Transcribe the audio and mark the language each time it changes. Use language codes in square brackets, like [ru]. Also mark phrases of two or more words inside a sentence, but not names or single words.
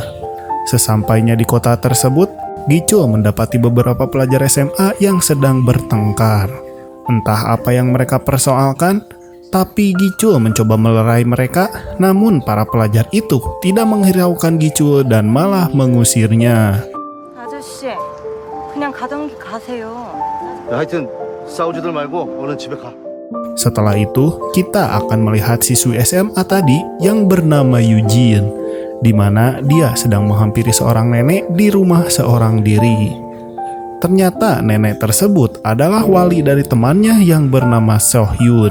[id] Sesampainya di kota tersebut, Gichul mendapati beberapa pelajar SMA yang sedang bertengkar. Entah apa yang mereka persoalkan, tapi Gichul mencoba melerai mereka, namun para pelajar itu tidak menghiraukan Gichul dan malah mengusirnya. [ko] 아저씨, 그냥 가던 길 가세요. 하여튼 싸우지들 말고 얼른 집에 가. [id] Setelah itu, kita akan melihat siswi SMA tadi yang bernama Eugene, di mana dia sedang menghampiri seorang nenek di rumah seorang diri. Ternyata nenek tersebut adalah wali dari temannya yang bernama Sohyun.